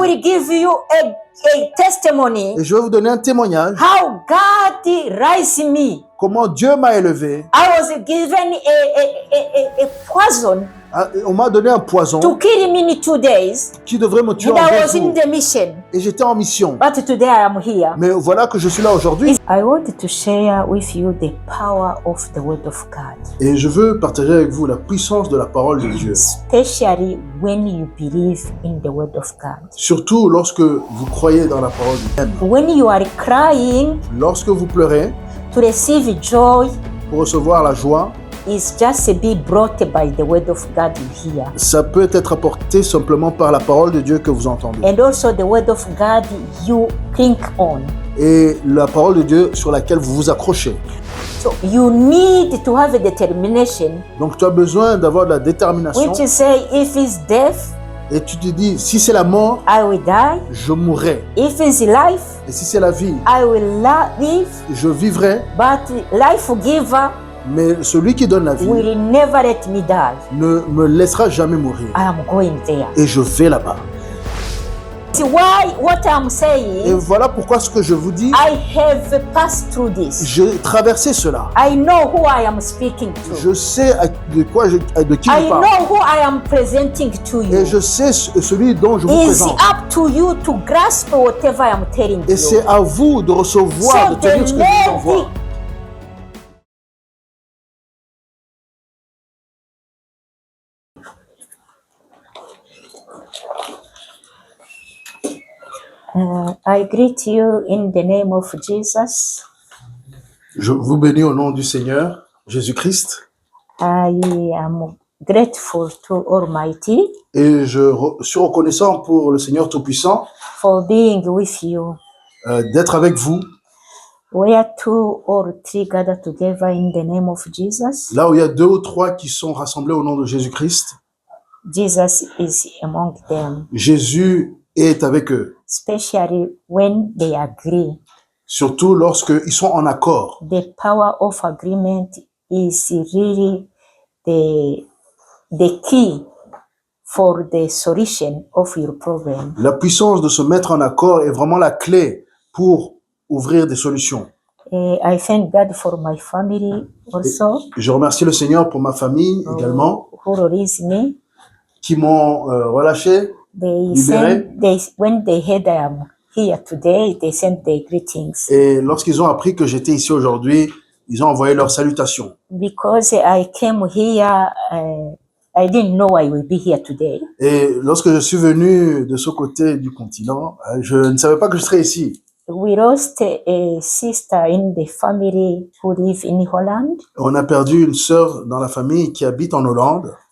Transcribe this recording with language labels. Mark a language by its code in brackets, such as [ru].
[en] will give you a testimony [fr] Et je vais vous donner un témoignage. [en] how God raised me. [fr] Comment Dieu m'a élevé. [en] I was given a poison [fr] On m'a donné un poison [en] to kill me in 2 days. [fr] qui devrait me tuer [en] And [fr] en [en] I [fr] 2 [en] was in [fr] jours. [en] the mission. [fr] Et j'étais en mission. [en] But today I am here. [fr] Mais voilà que je suis là aujourd'hui. [en] I want to share with you the power of the word of God. [fr] Et je veux partager avec vous la puissance de la parole de Dieu. [en] Especially when you believe in the word of God. [fr] Surtout lorsque vous croyez dans la parole de Dieu. [en] When you are crying, [fr] Lorsque vous pleurez, [en] to receive joy [fr] pour recevoir la joie, [en] is just be brought by the word of God you hear. [fr] ça peut être apporté simplement par la parole de Dieu que vous entendez. [en] And also the word of God you cling on. [fr] Et la parole de Dieu sur laquelle vous vous accrochez. [en] So you need to have a determination. [fr] Donc tu as besoin d'avoir de la détermination. [en] Which say if it's death, [fr] et tu te dis, si c'est la mort, [en] I will die. [fr] Je mourrai. [en] If it's life, [fr] et si c'est la vie, [en] I will live. [fr] Je vivrai. [en] But life giver, [fr] mais celui qui donne la vie [en] will never let me die. [fr] Ne me laissera jamais mourir. [en] I am going there. [fr] Et je vais là-bas. [en] See why what I'm saying, [fr] et voilà pourquoi ce que je vous dis, [en] I have passed through this. [fr] J'ai traversé cela. [en] I know who I am speaking to. [fr] Je sais de qui je parle. [en] I know who I am presenting to you. [fr] Et je sais celui dont je vous présente. [en] It's up to you to grasp whatever I am telling you. [fr] Et c'est à vous de recevoir, de tenir ce que je vous envoie. [en] I greet you in the name of Jesus. [fr] Je vous bénis au nom du Seigneur Jésus-Christ. [en] I am grateful to Almighty. [fr] Et je suis reconnaissant pour le Seigneur Tout-Puissant. [en] For being with you. [fr] D'être avec vous. [en] Where 2 or 3 gather together in the name of Jesus. [fr] Là où il y a 2 ou 3 qui sont rassemblés au nom de Jésus-Christ. [en] Jesus is among them. [fr] Jésus est avec eux. [en] Especially when they agree. [fr] Surtout lorsqu'ils sont en accord. [en] The power of agreement is really the key for the solution of your problem. [fr] La puissance de se mettre en accord est vraiment la clé pour ouvrir des solutions. [en] I thank God for my family also. [fr] Et je remercie le Seigneur pour ma famille également. [en] Who released me. [fr] Qui m'ont relâché, libéré. [en] When they heard I am here today, they sent their greetings. [fr] Et lorsqu'ils ont appris que j'étais ici aujourd'hui, ils ont envoyé leurs salutations. [en] Because I came here, I didn't know I would be here today. [fr] Et lorsque je suis venu de ce côté du continent, je ne savais pas que je serais ici. [en] We lost a sister in the family who live in Holland. [fr] On a perdu une sœur dans la famille qui habite en Hollande.